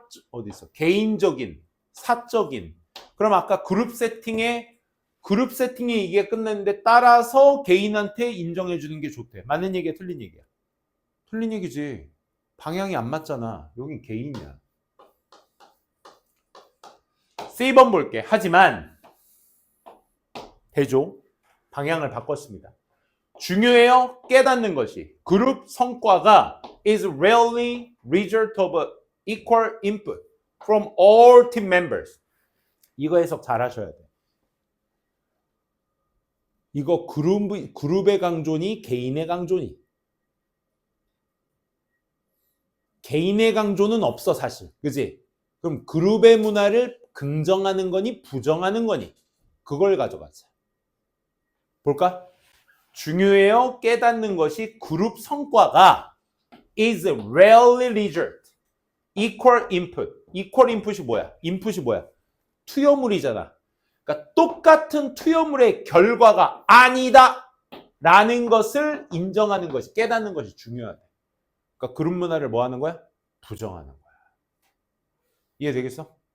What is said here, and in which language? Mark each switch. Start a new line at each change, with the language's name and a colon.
Korean: 어디 있어? 개인적인, 사적인. 그럼 아까 그룹 세팅에 이게 끝났는데 따라서 개인한테 인정해 주는 게 좋대. 맞는 얘기야, 틀린 얘기야? 틀린 얘기지. 방향이 안 맞잖아. 여긴 개인이야. C번 볼게. 하지만 대조 방향을 바꿨습니다. 중요해요. 깨닫는 것이. 그룹 성과가
English: is rarely result of equal input from all team members.
Korean: 이거 해석 잘 하셔야 돼. 이거 그룹의 강조니 개인의 강조니? 개인의 강조는 없어 사실. 그지? 그럼 그룹의 문화를 긍정하는 거니 부정하는 거니? 그걸 가져가자. 볼까? 중요해요. 깨닫는 것이 그룹 성과가
English: is rarely result equal input.
Korean: equal input이 뭐야? input이 뭐야? 투여물이잖아. 그러니까 똑같은 투여물의 결과가 아니다 라는 것을 인정하는 것이, 깨닫는 것이 중요하다. 그러니까 그룹 문화를 뭐 하는 거야? 부정하는 거야. 이해되겠어?